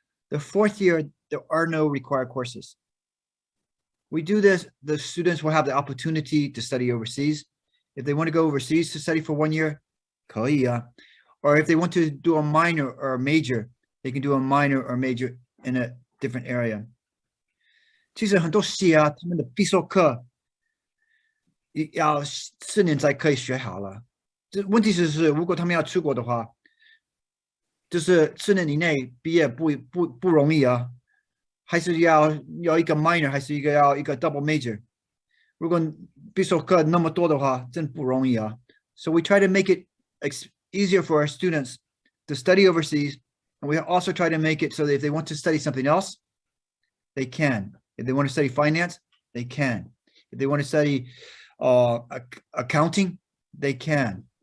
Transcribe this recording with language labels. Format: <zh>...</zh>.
<en>The fourth year, there are no required courses. We do this, the students will have the opportunity to study overseas. If they want to go overseas to study for 1 year,</en> <zh>可以啊.</zh> <en>Or if they want to do a minor or a major, they can do a minor or major in a different area.</en> <zh>其实很多系啊，他们的必修课要4年才可以学好了。问题是如果他们要出国的话，就是4年以内毕业不容易啊，还是要一个 minor， 还是要一个 double major。如果必修课那么多的话，真不容易啊。</zh> <en>So we try to make it easier for our students to study overseas, and we also try to make it so that if they want to study something else, they can. If they want to study finance, they can. If they want to study accounting, they can.</en>